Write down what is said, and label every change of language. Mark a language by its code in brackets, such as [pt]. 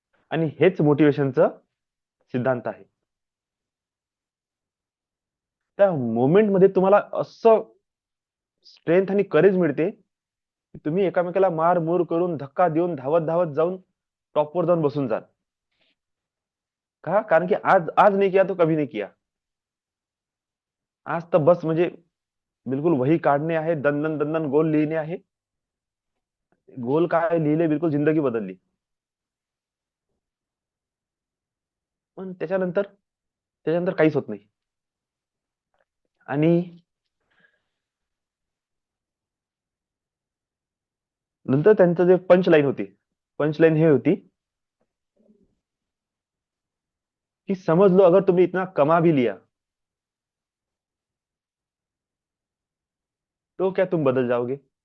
[mr] आणि हेच मोटिवेशनचं सिद्धांत आहे. त्या मोमेंट मध्ये तुम्हाला असं स्ट्रेंथ आणि करेज मिळते की तुम्ही एकामेकाला मार मूर करून, धक्का देऊन, धावत धावत जाऊन टॉपवर जाऊन बसून जाल. का? कारण की [hi] आज आज नहीं किया तो कभी नहीं किया. [mr] आज तर बस म्हणजे बिलकुल वही काढणे आहे, दन दन गोल लिहिणे आहे. गोल काय लिहिले, बिलकुल जिंदगी बदलली. पण त्याच्यानंतर काहीच होत नाही. आणि नंतर त्यांचं जे पंच लाईन होती, पंच लाईन हे होती कि [hi] समझ लो अगर तुमने इतना कमा भी लिया तो क्या तुम बदल जाओगे?